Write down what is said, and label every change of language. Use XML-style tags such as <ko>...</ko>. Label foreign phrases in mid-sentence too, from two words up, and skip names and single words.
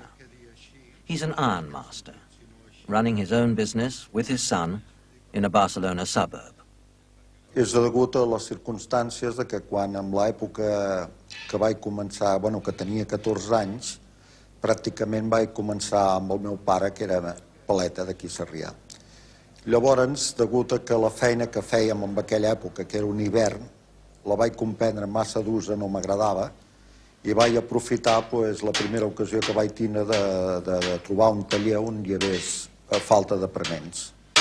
<en>He's an iron master, running his own business with his son in a Barcelona suburb.</en> <ca>És degut a les circumstàncies de que quan en l'època que vaig començar, que tenia 14 anys, pràcticament vaig començar amb el meu pare, que era paleta d'aquí Sarrià. Llavors, degut a que la feina que fèiem en aquella època, que era un hivern, la vaig comprendre massa d'usa, no m'agradava, i vaig aprofitar la primera ocasió que vaig tindre de trobar un taller on hi hagués falta d'aprenents.</ca>